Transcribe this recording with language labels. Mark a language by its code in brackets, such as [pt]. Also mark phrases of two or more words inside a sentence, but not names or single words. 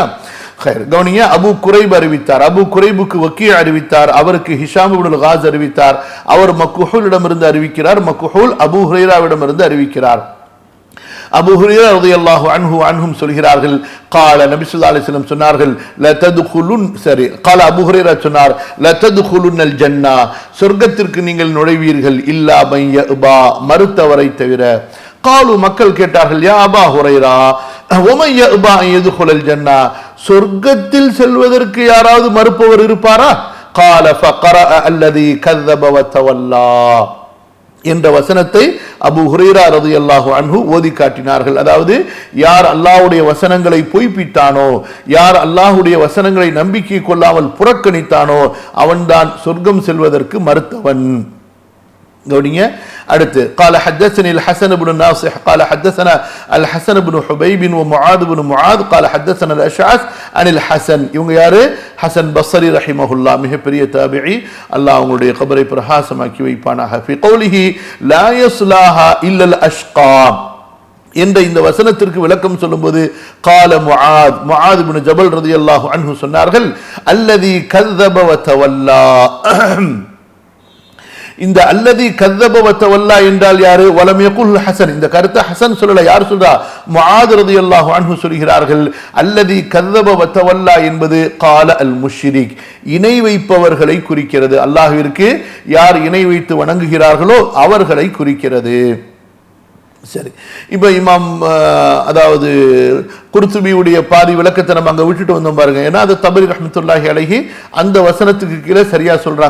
[ta] கவனிங்க, அபு குரைப் அறிவித்தார், அபு குரைபுக்கு வக்கீ அறிவித்தார், அவருக்கு ஹிஷாம் இப்னுல் காஸ் அறிவித்தார், அவர் மக்ஹூலிடமிருந்து அறிவிக்கிறார், மக்ஹூல் அபு ஹுரைராவிடமிருந்து அறிவிக்கிறார். அபு ஹுரைரா [ar] رضي الله عنه عنهم [ta] சொல்கிறார்கள், قال நபி [ar] صلى الله عليه وسلم [ta] சொன்னார்கள், [ar] لا تدخلون, [ta] சரி, قال அபு ஹுரைரா சொன்னார், [ar] لا تدخلون الجنة, [ta] சொர்க்கத்திற்கு நீங்கள் நுழைவீர்கள், [ar] إلا من يأبى, [ta] மறுத்தவரை தவிர. قالوا, மக்கள் கேட்டார்கள், [ar] يا أبا هريرة ومن يأبى أن يدخل الجنة, [ta] சொர்க்கத்தில் செல்வதற்கு யாராவது மறுப்பவர் இருப்பாரா? [ar] قال فقرأ الذي كذب وتولى, [ta] என்ற வசனத்தை அபூ ஹுரைரா [ar] رضي الله عنه [ta] ஓதி காட்டினார்கள். அதாவது யார் அல்லாஹ்வுடைய வசனங்களை பொய்ப்பித்தானோ, யார் அல்லாஹ்வுடைய வசனங்களை நம்பிக்கை கொள்ளாமல் புறக்கணித்தானோ அவன்தான் சொர்க்கம் செல்வதற்கு மறுத்தவன். கவனிங்க. [ar] அடுத்து قال حدثني الحسن بن ناصح قال حدثنا الحسن بن حبيب ومعاذ بن معاذ قال حدثنا الاشعث عن الحسن. [ta] இவங்க யாரு? ஹசன் பஸ்ரி ரஹிமஹுல்லாஹ், மிகப்பெரிய தாபிஈ. அல்லாஹ் அவங்களுடைய கபரை பிரகாசமாக்கி வைப்பானாக. [ar] في قوله لا يصلاها الا الاشقى [ta] என்ற இந்த வசனத்திற்கு விளக்கம் சொல்லும்போது قال முஆத் இப்னு ஜபல் [ar] رضي الله عنه [ta] சொன்னார்கள், [ar] الذي كذب وتولى. [ta] இந்த [ar] الذي كذب وتولى [ta] என்றால் யாரு? [ar] ولم يقل حسن. [ta] இந்த கருத்தை ஹசன் சொல்லல, யார் சொல்றா? முஆத் [ar] رضي الله عنه [ta] சொல்கிறார்கள், [ar] الذي كذب وتولى [ta] என்பது [ar] قال المشرك, [ta] இணை வைப்பவர்களை குறிக்கிறது. அல்லாஹ்விற்கு யார் இணை வைத்து வணங்குகிறார்களோ அவர்களை குறிக்கிறது. சரி, இப்ப இமாம் அதாவது குர்துபியுடைய பாதி விளக்கத்தை நம்ம அங்க விட்டுட்டு வந்தோம் பாருங்க. ஏன்னா அது தபரி [ar] رحمة الله عليه [ta] அந்த வசனத்துக்கு கீழே சரியா சொல்றாங்க.